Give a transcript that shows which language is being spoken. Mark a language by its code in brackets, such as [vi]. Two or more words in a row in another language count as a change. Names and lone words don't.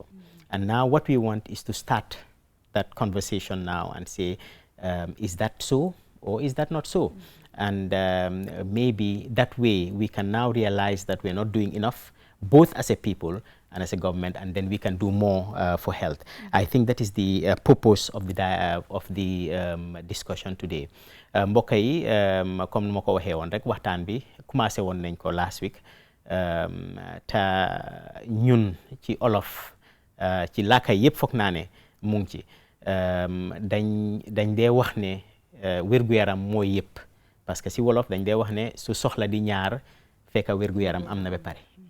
[en] And now what we want is to start that conversation now and say, is that so or is that not so? and maybe that way we can now realize that we're not doing enough, both as a people and as a government, and then we can do more for health. I think that is the purpose of the discussion today. [wo] mbokk yi comme nu ma ko waxee woon rek waxtaan bi commencé woon nañ ko [en] last week [wo] te ñun ci olof ci làkka yëpp foog naa ne mu ngi ci dañ dee wax ne wér-gu-yaram mooy yëpp, [fr] parce que [wo] si wolof dañ dee wax ne su soxla di ñaar fekk wér-gu-yaram am na ba pare.